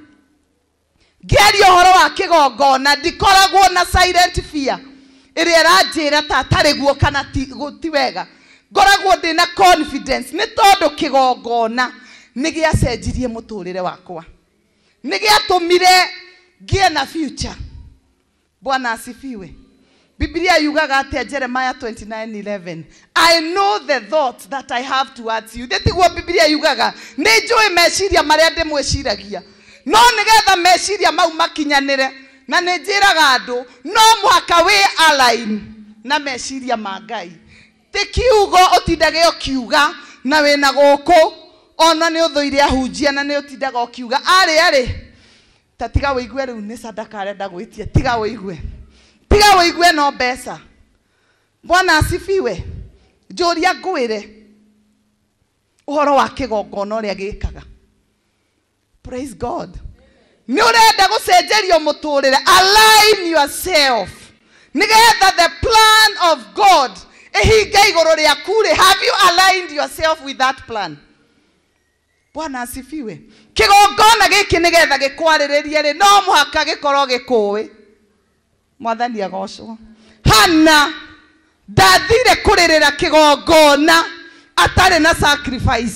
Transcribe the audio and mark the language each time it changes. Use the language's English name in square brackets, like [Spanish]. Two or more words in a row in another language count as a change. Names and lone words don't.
[Kikuyu] Ngiaria uhoro wa kigongona ndikoragwo na [English] silent fear [Kikuyu] iria ranjira ta tari guo kana ti wega. Ngoragwo ndina confidence ni tondu kigongona nigiacenjirie muturire wakwa, nigiatumire ngie na future. [Swahili] Bwana asifiwe. [Kikuyu] Biblia yugaga atia [English] Jeremiah 29:11, I know the thoughts that I have towards you. [Kikuyu] Ndetiguo Biblia yugaga ni njui meciria maria ndimwiciragia no nigetha meciria mau makinyanire. Na ninjiraga andu no muhaka we align na meciria ma Ngai. Ti kiugo utindage ukiuga na wina guku ona ni uthuire ahunjia na ni utindaga ukiuga ari tatiga wigue riu ni sadaka arenda gwitia. Tiga wigue no mbeca. [Swahili] Bwana asifiwe. [Kikuyu] Njuria ngwire uhoro wa kigongona uria gikaga. [English] Praise God. [Kikuyu] Ni urenda gucenjerio muturire. [English] Align yourself [Kikuyu] nigetha [English] the plan of God [Kikuyu] ehinga iguru riaku. [English] Have you aligned yourself with that plan? [Swahili] Bwana asifiwe. [Kikuyu] Kigongona giki nigetha gikwariririe ri no muhaka gikorwo gikuwi. Mwathani agocwo. Hana ndathire kuririra kigongona atari na sacrifice.